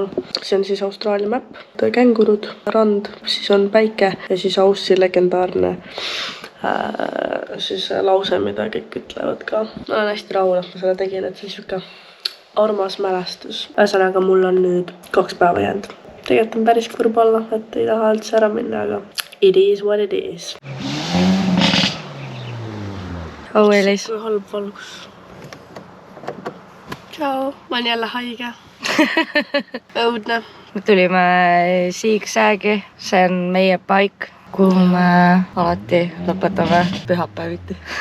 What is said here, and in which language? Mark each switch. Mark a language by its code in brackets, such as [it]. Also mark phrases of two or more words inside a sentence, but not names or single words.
[et] See on siis Austraalia mäpp, kängurud, rand, siis on päike ja siis Aussi legendaarne siis lause, mida kõik ütlevad ka. Ma olen hästi rahul, et ma selle tegin, et see siuke armas mälestus. Ühesõnaga, mul on nüüd 2 päeva jäänud. Tegelikult on päris kurb olla, et ei taha üldse ära minna, aga [en] it is what it is. [et] Elis. Kui halb valgus. Tšau, ma olen jälle haige. Õudne. Me tulime Siigsäägi, see on meie paik, kuhu me alati lõpetame pühapäeviti.